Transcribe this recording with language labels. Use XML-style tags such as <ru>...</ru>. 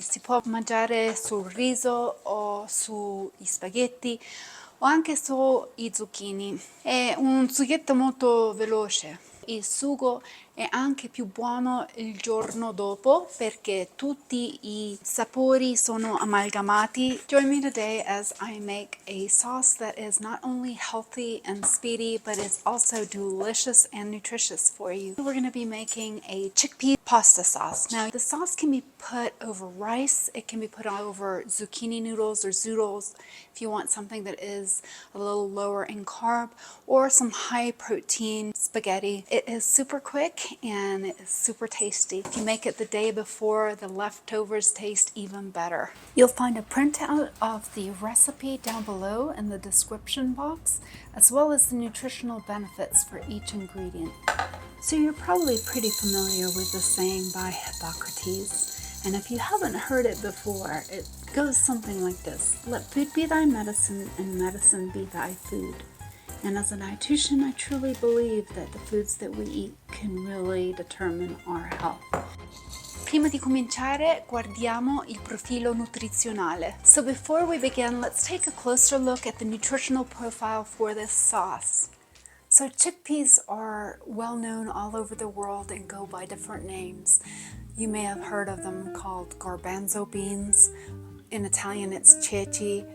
<it>Si può mangiare sul riso o sugli spaghetti o anche sui zucchini. È un sughetto molto veloce. Il sugo è anche più buono il giorno dopo perché tutti i sapori sono amalgamati.</it> <en>Join me today as I make a sauce that is not only healthy and speedy but is also delicious and nutritious for you. We're going to be making a chickpea pasta sauce. Now the sauce can be put over rice, it can be put over zucchini noodles or zoodles if you want something that is a little lower in carb, or some high protein spaghetti. It is super quick and it is super tasty. If you make it the day before, the leftovers taste even better. You'll find a printout of the recipe down below in the description box, as well as the nutritional benefits for each ingredient. So you're probably pretty familiar with the saying by Hippocrates. And if you haven't heard it before, it goes something like this: let food be thy medicine and medicine be thy food. And as a dietitian, I truly believe that the foods that we eat can really determine our health.</en> <it>Prima di cominciare, guardiamo il profilo nutrizionale.</it> <en>So before we begin, let's take a closer look at the nutritional profile for this sauce. So chickpeas are well known all over the world and go by different names. You may have heard of them called garbanzo beans. In Italian, it's ceci.</en>